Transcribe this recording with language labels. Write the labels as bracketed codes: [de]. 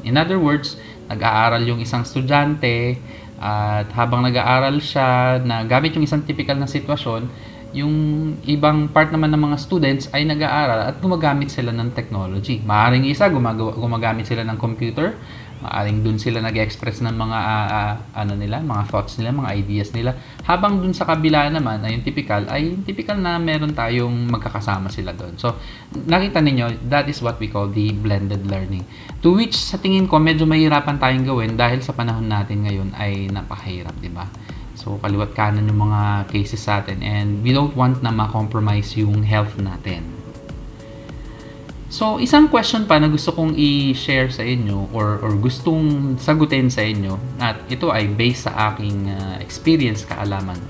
[tl] In other words, nag-aaral yung isang estudyante at habang nag-aaral siya na gamit yung isang typical na sitwasyon, yung ibang part naman ng mga students ay nag-aaral at gumagamit sila ng technology. Maaaring isa gumagamit sila ng computer, maaaring dun sila nag-express ng mga mga thoughts nila, mga ideas nila. Habang dun sa kabila naman ay yung typical na meron tayong magkakasama sila doon. [en] So, [tl] nakita ninyo, [en] that is what we call the blended learning. [tl] To which sa tingin ko medyo mahirapan tayong gawin dahil sa panahon natin ngayon ay napakahirap, di ba? So, kaliwat kanan yung mga cases sa atin [en] and we don't want [tl] na ma-compromise yung health natin. So, isang question pa na gusto kong i-share sa inyo or gustong sagutin sa inyo at ito ay based sa aking experience, kaalaman.